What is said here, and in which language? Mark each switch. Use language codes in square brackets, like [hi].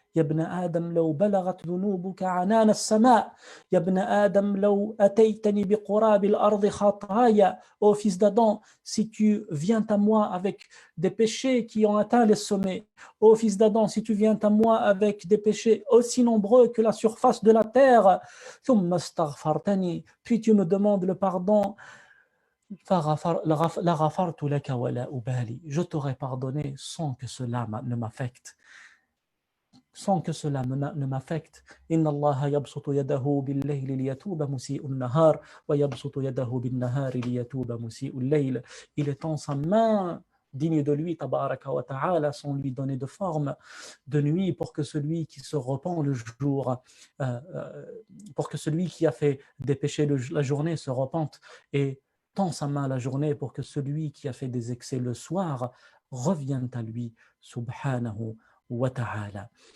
[ar] يا ابن آدم لو بلغت ذنوبك عنان السماء يا ابن آدم لو أتيتني بقراب الأرض خطايا. [fr] Ô fils d'Adam, si tu viens à moi avec des péchés qui ont atteint les sommets, ô fils d'Adam, si tu viens à moi avec des péchés aussi nombreux que la surface de la terre, [ar] ثم استغفرتني, [fr] puis tu me demandes le pardon, [ar] لغفرت لك ولا أبالي, [fr] je t'aurais pardonné sans que cela ne m'affecte. Sans que cela ne m'affecte. [ar] إن الله يبسط يده بالليل ليتوب مسيء النهار ويبسط يده بالنهار ليتوب مسيء الليل. [fr] Il étend sa main digne de lui, tabaraka wa ta'ala, sans lui donner de forme de nuit, pour que celui qui se repent le jour, pour que celui qui a fait des péchés la journée se repente, et tend sa main la journée pour que celui qui a fait des excès le soir revienne à lui, subhanahu wa ta'ala.